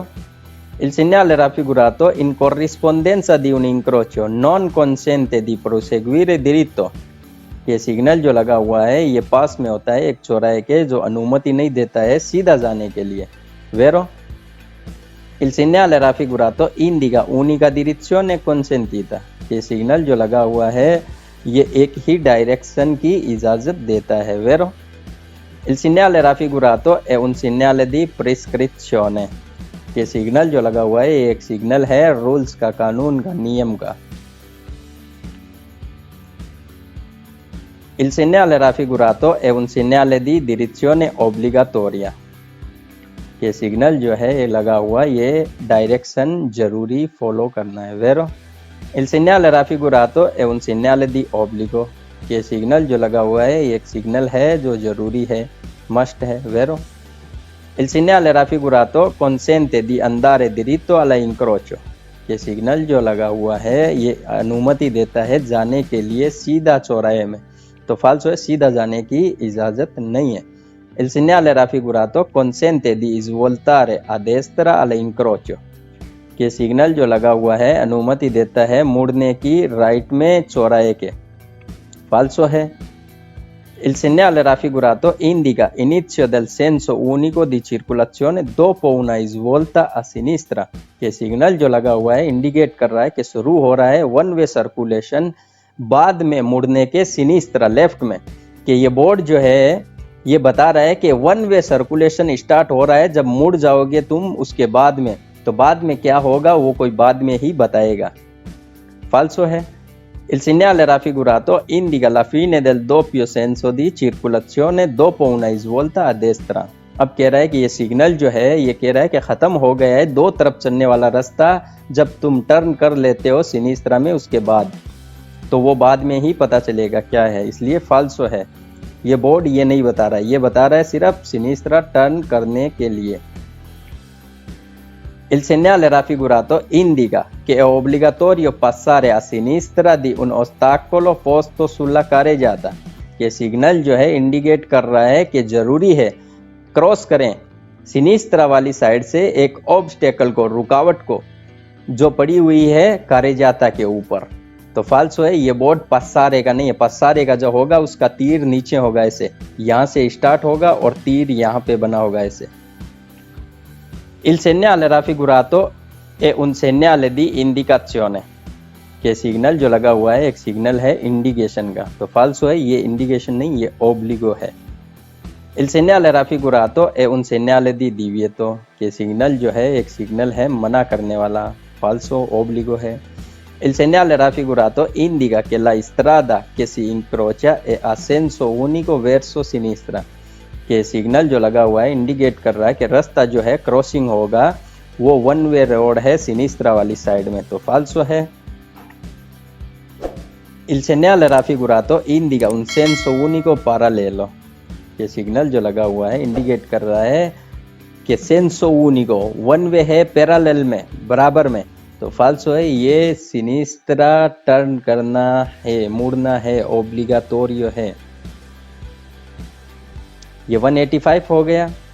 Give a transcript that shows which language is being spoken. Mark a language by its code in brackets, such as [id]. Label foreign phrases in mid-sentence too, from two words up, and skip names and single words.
[it] Il segnale raffigurato in corrispondenza di un incrocio non consente di proseguire diritto, [hi] ये सिग्नल जो लगा हुआ है ये पास में होता है एक चौराहे के, जो अनुमति नहीं देता है सीधा जाने के लिए, वेरो। [it] Il segnale raffigurato indica unica direzione consentita, [hi] ये सिग्नल जो लगा हुआ है ये एक ही डायरेक्शन की इजाजत देता है, वेरो। [it] Il segnale raffigurato è un segnale di prescrizione, [hi] ये सिग्नल जो लगा हुआ है ये एक सिग्नल है रूल्स का, कानून का, नियम का। [it] Il segnale raffigurato è un segnale di direzione obbligatoria, [hi] ये सिग्नल जो है ये लगा हुआ ये डायरेक्शन जरूरी फॉलो करना है, वेरो। [it] Il segnale raffigurato è un segnale di obbligo, [hi] ये सिग्नल जो लगा हुआ है ये एक सिग्नल है जो जरूरी है, मस्ट है, वेरो। [it] Il segnale raffigurato consente di andare diritto all'incrocio, [hi] ये सिग्नल जो लगा हुआ है ये अनुमति देता है जाने के लिए सीधा चौराहे में, तो फाल्सो है, सीधा जाने की इजाजत नहीं है। [it] Il segnale raffigurato consente di svoltare a destra all'incrocio, [hi] के सिग्नल जो लगा हुआ है अनुमति देता है मुड़ने की राइट में चौराहे के, फाल्सो है। [it] Il segnale raffigurato indica inizio del senso unico di circolazione dopo una svolta a sinistra, [hi] के सिग्नल जो लगा हुआ है इंडिकेट कर रहा है कि शुरू हो रहा है [en] one way circulation [hi] बाद में मुड़ने के सिनिस्त्रा, लेफ्ट में, कि ये बोर्ड जो है ये बता रहा है कि [en] one way circulation start [hi] हो रहा है जब मुड़ जाओगे तुम उसके बाद में, तो बाद में क्या होगा वो कोई बाद में ही बताएगा, फाल्सो है। [it] Il segnale raffigurato indica la fine del doppio senso di circolazione dopo una svolta a destra, [hi] अब कह रहा है कि ये सिग्नल जो है ये कह रहा है कि ख़त्म हो गया है दो तरफ चलने वाला रास्ता जब तुम टर्न कर लेते हो सिनिस्त्रा में, उसके बाद तो वो बाद में ही पता चलेगा क्या है, इसलिए फाल्सो है। ये बोर्ड ये नहीं बता रहा है, ये बता रहा है सिर्फ सिनिस्त्रा टर्न करने के लिए। [it] Il segnale raffigurato indica che è obbligatorio passare a sinistra di un ostacolo posto sulla carreggiata, [hi] ये सिग्नल जो है इंडिकेट कर रहा है कि जरूरी है क्रॉस करें सिनिस्त्रा वाली साइड से एक ऑब्स्टेकल को, रुकावट को, जो पड़ी हुई है कारेजाता के ऊपर, तो फाल्सो है, ये बोर्ड पस्सारे का नहीं है, पस्सारे का जो होगा उसका तीर नीचे होगा, ऐसे यहाँ से स्टार्ट होगा और तीर यहाँ पे बना होगा ऐसे। [it] Il segnale raffigurato è un segnale di indicazione, [hi] के सिग्नल जो लगा हुआ है एक सिग्नल है इंडिकेशन का, तो फाल्सो है, ये इंडिकेशन नहीं ये ओब्लिगो है। [it] Il segnale raffigurato è un segnale di divieto, [hi] के सिग्नल जो है एक सिग्नल है मना करने वाला, फाल्सो, ओब्लिगो है। [it] Il segnale raffigurato indica che la strada che si incrocia è a senso unico verso sinistra, [hi] के सिग्नल जो लगा हुआ है इंडिकेट कर रहा है कि रास्ता जो है क्रॉसिंग होगा वो [en] one way road [hi] है सिनिस्त्रा वाली साइड में, तो फाल्सो है। [it] Il segnale raffigurato indica un senso unico parallelo। [hi] ये सिग्नल जो लगा हुआ है इंडिकेट कर रहा है कि [it] senso unico [en] one way [hi] है, पैरेलल में, बराबर में, तो फाल्सो है। ये सिनिस्त्रा टर्न करना है, मुड़ना है, ओब्लिगाटोरियो है। ये 185 हो गया।